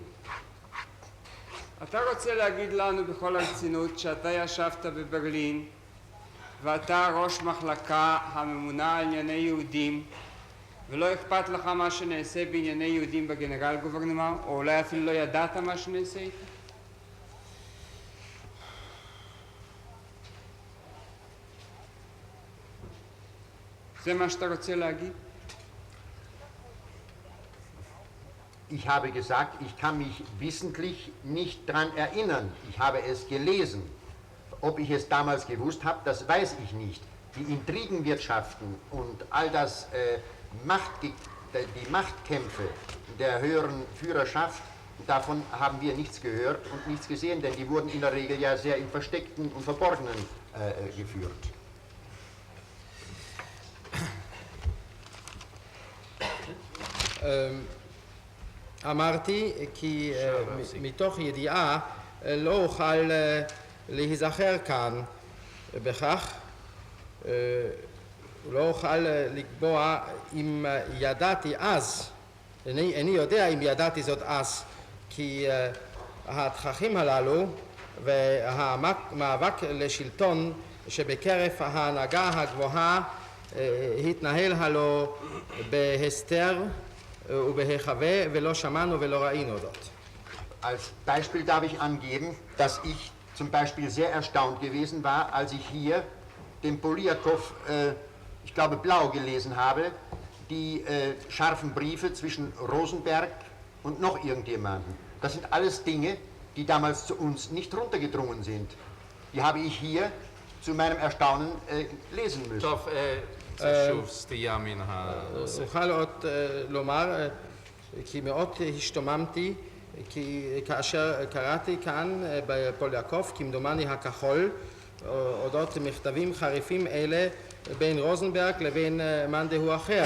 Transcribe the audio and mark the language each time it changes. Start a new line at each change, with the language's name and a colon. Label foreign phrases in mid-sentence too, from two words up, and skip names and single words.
Hebrew: אתה רוצה להגיד לנו בכל הרצינות שאתה ישבת בברלין ואתה ראש מחלקה הממונה על ענייני יהודים ולא אכפת לך מה שנעשה בענייני יהודים בגנרל גוברנמר, או אולי אפילו לא ידעת מה שנעשה איתה? זה מה שאתה רוצה להגיד?
German: Ich habe gesagt, ich kann mich wissentlich nicht daran erinnern. Ich habe es gelesen. Ob ich es damals gewusst habe, das weiß ich nicht. Die Intrigenwirtschaften und all das, die Machtkämpfe der höheren Führerschaft, davon haben wir nichts gehört und nichts gesehen, denn die wurden in der Regel ja sehr im Versteckten und Verborgenen geführt.
Hebrew: אמרתי כי מתוך ידיעה לא אוכל להיזכר כאן בכך, לא אוכל לקבוע אם ידעתי אז, איני יודע אם ידעתי זאת אז, כי התככים הללו והמאבק לשלטון שבקרב ההנהגה הגבוהה התנהל הלא בהסתר ובהיחווה ולא שמענו ולא ראינו זאת.
German: Als Beispiel darf ich angeben, dass ich zum Beispiel sehr erstaunt gewesen war, als ich hier dem Poliakow, ich glaube, blau gelesen habe, die scharfen Briefe zwischen Rosenberg und noch irgendjemanden. Das sind alles Dinge, die damals zu uns nicht runtergedrungen sind. Die habe ich hier zu meinem Erstaunen lesen müssen.
Hebrew: טוב, זה שוב סטייה מן הנושא. אוכל עוד לומר, כי מאוד השתוממתי, כי כאשר קראתי כאן בפוליאקוף, כמדומני הכחול, אודות מכתבים חריפים אלה בין רוזנברג לבין מאן דהוא אחר.